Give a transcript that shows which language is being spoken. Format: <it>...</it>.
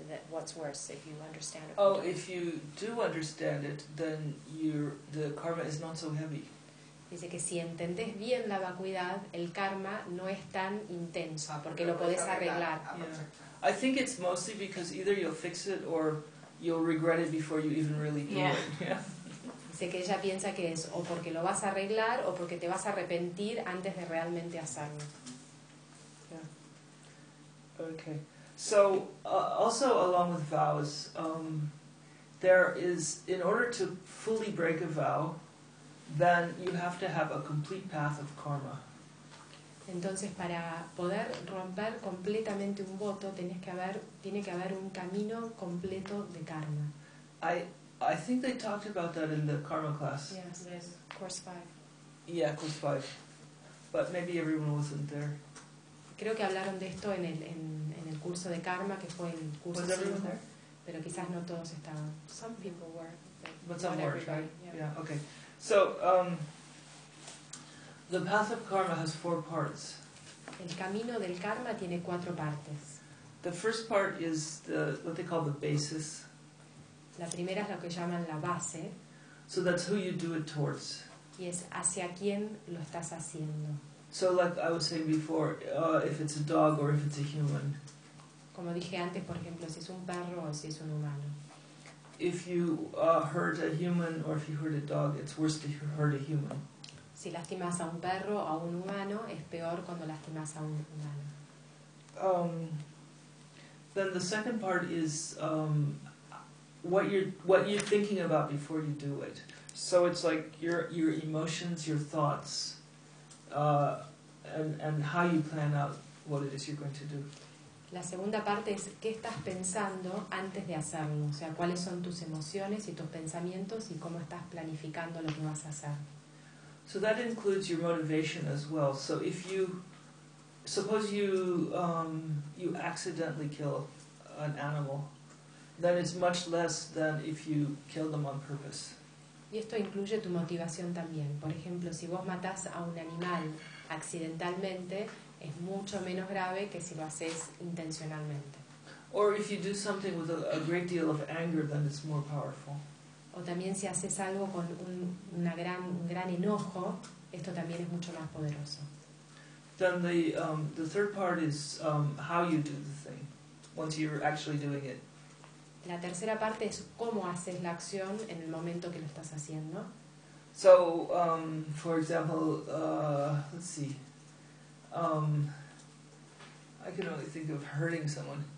<en>What's worse, if you understand it? Oh, if you do understand it, then the karma is not so heavy.</en> <es>Dice que si entendés bien la vacuidad, el karma no es tan intenso, porque lo podés arreglar.</es> <en>I think it's mostly because either you'll fix it or you'll regret it before you even really do it. Yeah.</en> <es>Dice que ella piensa que es o porque lo vas a arreglar o porque te vas a arrepentir antes de realmente hacerlo.</es> <en>Yeah. Okay. So, also along with vows, there is, in order to fully break a vow, then you have to have a complete path of karma.</en> <es>Entonces, para poder romper completamente un voto, tiene que haber un camino completo de karma.</es> <en>I think they talked about that in the karma class. Yes, course 5. Yeah, course 5. But maybe everyone wasn't there.</en> <es>Creo que hablaron de esto en el curso de karma, que fue el curso de karma, pero quizás no todos estaban.</es> <en>Some people were, but some weren't, right? Yeah, okay. So, the path of karma has 4 parts.</en> <es>El camino del karma tiene 4 partes.</es> <en>The first part is what they call the basis.</en> <es>La primera es lo que llaman la base.</es> <en>So that's who you do it towards.</en> <es>Y es hacia quién lo estás haciendo.</es> <en>So like I was saying before, if it's a dog or if it's a human.</en> <es>Como dije antes, por ejemplo, si es un perro o si es un humano.</es> <en>If you hurt a human or if you hurt a dog, it's worse to hurt a human.</en> <es>Si lastimas a un perro o a un humano, es peor cuando lastimas a un humano.</es> <en>Then the second part is what you're thinking about before you do it. So it's like your emotions, your thoughts. And how you plan out what it is you're going to do.</en> <es>La segunda parte es qué estás pensando antes de hacerlo, o sea, cuáles son tus emociones y tus pensamientos y cómo estás planificando lo que vas a hacer.</es> <en>So that includes your motivation as well. So if you suppose you accidentally kill an animal, then it's much less than if you kill them on purpose.</en> <es>Y esto incluye tu motivación también. Por ejemplo, si vos matás a un animal accidentalmente, es mucho menos grave que si lo haces intencionalmente.</es> <en>Or if you do something with a great deal of anger, then it's more powerful.</en> <es>O también si haces algo con un gran enojo, esto también es mucho más poderoso.</es> <en>Then the third part is how you do the thing once you're actually doing it.</en> <es>La tercera parte es cómo haces la acción en el momento que lo estás haciendo.</es> <en>So, for example, let's see. I can only think of hurting someone.</en>